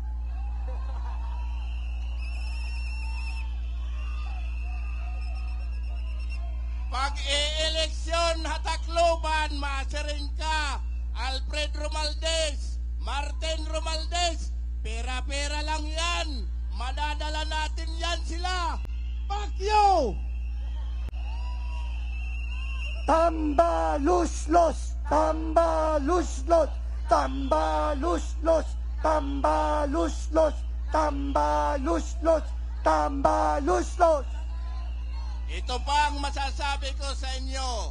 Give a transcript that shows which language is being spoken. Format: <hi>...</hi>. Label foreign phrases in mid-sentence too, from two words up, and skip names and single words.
<war>Pag e-eleksyon Tacloban, masiring ka, Alfred Romualdez, Martin Romualdez,</war> <tl>pera-pera lang yan, madadala natin yan sila.</tl> <en>Fuck you!</en> <war>Tambaluslos! Tambaluslos! Tambaluslos! Tambaluslos! Tambaluslos! Tambaluslos!</war> <tl>Ito pa ang masasabi ko sa inyo.</tl>